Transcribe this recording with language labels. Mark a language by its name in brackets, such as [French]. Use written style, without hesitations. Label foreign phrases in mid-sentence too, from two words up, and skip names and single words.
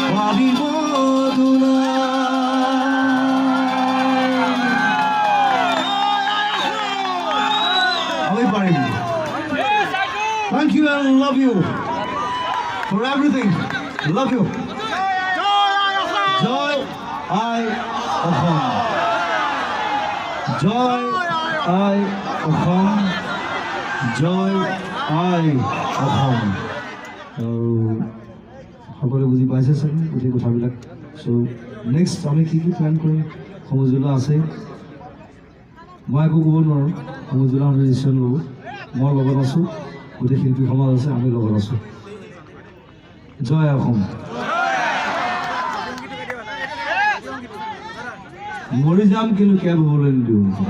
[Assamese] ভাবিব আমি পাৰিম [English] Thank you and love you for everything. Love you. [Assamese] জয় আই অসম. জয় আই অসম. জয় আই অসম. সকলে বুজি পাইছে চাগে গোটেই কথাবিলাক চ' নেক্সট আমি কি প্লেন কৰিম সমজুলা আছে মই একো ক'ব নোৱাৰোঁ সমজুলা ডিচিশ্যন ল'ব মই লগত আছোঁ গোটেই শিল্পী সমাজ আছে আমি লগত আছোঁ জয় অসম মৰি যাম কিন্তু কেব হ'বলৈ নিদিওঁ